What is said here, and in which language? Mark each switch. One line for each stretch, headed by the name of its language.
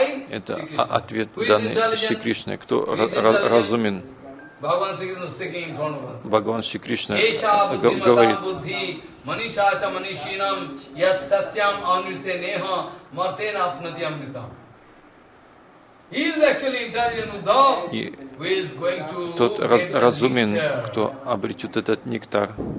Russian: Это ответ данный Шри Кришне. Кто разумен? Бхагаван Шри Кришна говорит.
Sanskrit: Иша Буддиматам Будди, Маниша Ча Манишинам, Ят Сатьям Амрите Неха Мартена Апнати Амритам.
English: He is actually intelligent, who is going to get that nectar.
Russian: Тот разумен, кто обретет этот нектар.